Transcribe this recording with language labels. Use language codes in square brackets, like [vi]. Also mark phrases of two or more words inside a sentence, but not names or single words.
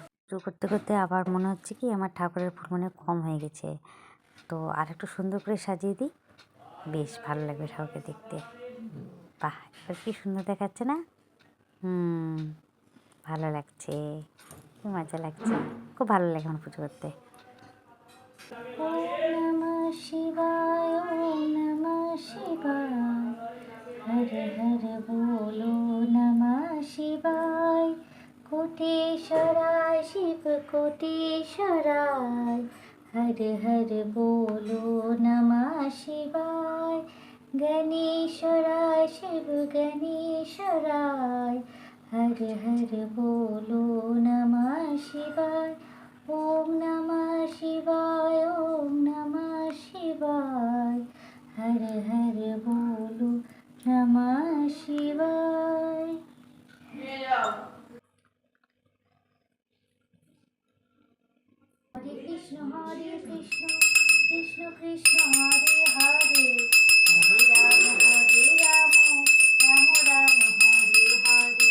[bn] পুজো করতে করতে আবার মনে হচ্ছে কি আমার ঠাকুরের ফুল মনে কম হয়ে গেছে, তো আর একটু সুন্দর করে সাজিয়ে দিই, বেশ ভালো লাগবে ঠাকুরকে দেখতে। বাহ, এবার কি সুন্দর দেখাচ্ছে না? ভালো লাগছে, খুব মজা লাগছে, খুব ভালো লাগে আমার পুজো করতে। [sa] ওম নমঃ শিবায়, ওম নমঃ শিবায়, [hi] हर हर बोलो नमः शिवाय। कोटेश्वराय शिव कोटेश्वराय, हर हर बोलो नमः शिवाय। गणेश्वराय शिव गणेश्वराय, हर हर बोलो नमः शिवाय। ओम नमः शिवाय, ओम नमः शिवाय, हर हर बोलो नमः शिवाय। [sa] हरे कृष्ण कृष्ण कृष्ण हरे हरे, हरे राम राम राम हरे हरे।